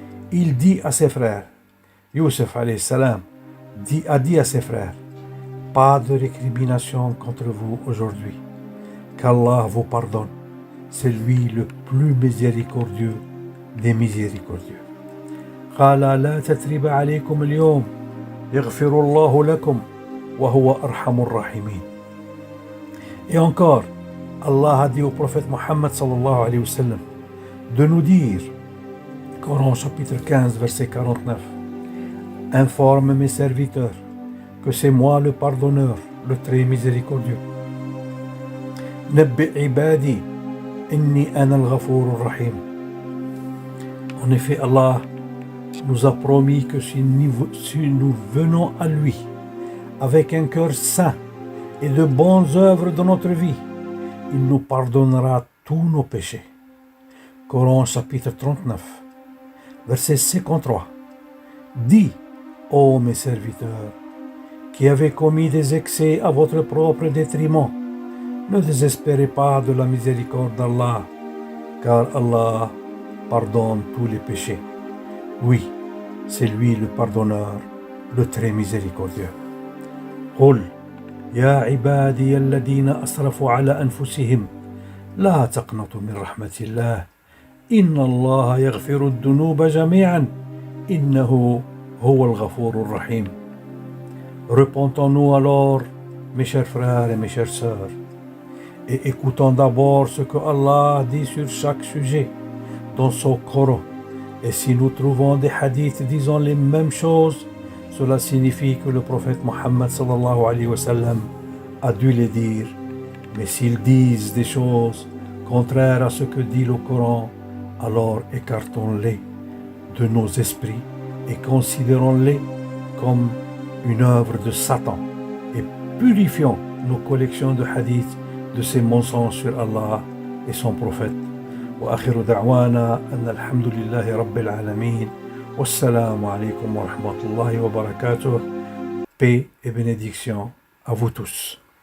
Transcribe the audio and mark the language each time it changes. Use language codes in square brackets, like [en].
[fr] Il dit à ses frères, Youssef alayhi salam a dit à ses frères, pas de récrimination contre vous aujourd'hui, qu'Allah vous pardonne. C'est lui le plus miséricordieux des miséricordieux. [ar] قال لا تثريب عليكم اليوم يغفر الله لكم وهو أرحم الراحمين. [fr] Et encore, Allah a dit au prophète Mohammed sallallahu alayhi wa sallam de nous dire, Coran chapitre 15 verset 49, informe mes serviteurs que c'est moi le pardonneur, le très miséricordieux. [ar] Nabbi ibadi inni ana al-ghafour ar-rahim. [fr] En effet, Allah nous a promis que si nous venons à lui avec un cœur saint et de bonnes œuvres dans notre vie, il nous pardonnera tous nos péchés. Coran chapitre 39, verset 53. Dis, ô mes serviteurs, qui avez commis des excès à votre propre détriment, ne désespérez pas de la miséricorde d'Allah, car Allah pardonne tous les péchés. Oui, c'est lui le pardonneur, le très miséricordieux. [ar] قل يا عبادي الذين أسرفوا على أنفسهم لا تقنطوا من رحمة الله إن الله يغفر الذنوب جميعا إنه هو الغفور الرحيم. [fr] Repentons-nous alors, mes chers frères et mes chères sœurs, et écoutons d'abord ce que Allah dit sur chaque sujet dans son Coran. Et si nous trouvons des hadiths disant les mêmes choses, cela signifie que le prophète Mohammed sallallahu alayhi wa sallam a dû les dire. Mais s'ils disent des choses contraires à ce que dit le Coran, alors écartons-les de nos esprits et considérons-les comme une œuvre de Satan et purifions nos collections de hadiths de ces mensonges sur Allah et son prophète. [ar] وآخر دعوانا أن الحمد لله رب العالمين والسلام عليكم ورحمة الله وبركاته. [fr] Paix et bénédiction à vous tous.